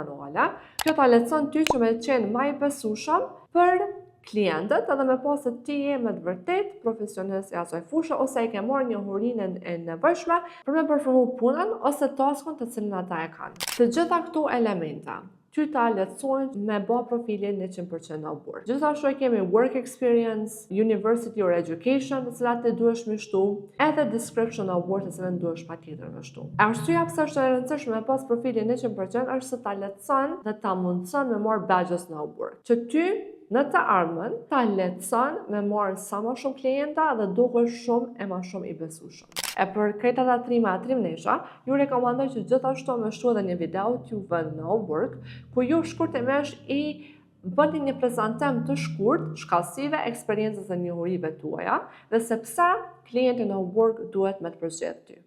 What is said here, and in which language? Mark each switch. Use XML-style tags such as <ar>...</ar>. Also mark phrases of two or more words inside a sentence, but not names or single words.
<sq>Kjo ta lehtëson ty që me qenë më I besueshëm për klientët edhe me pas se ti je me të vërtet profesionist i asaj fushë ose i ke marrë njohurinë e nevojshme për me përformu punën ose taskun të cilin ata e kanë. Të gjitha këto elementa ty ta lehtësojnë me bë profilin 100% në Upwork. Gjithashtu e kemi</sq> <en>work experience, university or education,</en> <sq>të cilat ti duhesh me shtu, edhe</sq> <en>description of work</en> <sq>të cilën duhesh patjetër me shtu. Arsyeja pse është e rëndësishme me pas profilin 100% është se ta lehtëson dhe ta mundson me marr badges në Upwork. Që ty në të ardhmen ta lehtëson me marrë sa më shumë klienta dhe dukesh shumë e më shumë i besueshëm. E për këta trimnesha, ju rekomandoj që gjithashtu me shtu edhe një video t'juve në Upwork, ku ju shkurtimisht i bëni një prezantim të shkurt, shkallësive, eksperiencës dhe njohurive tuaja, dhe se pse klienti në Upwork duhet me të përzgjedh ty.</sq>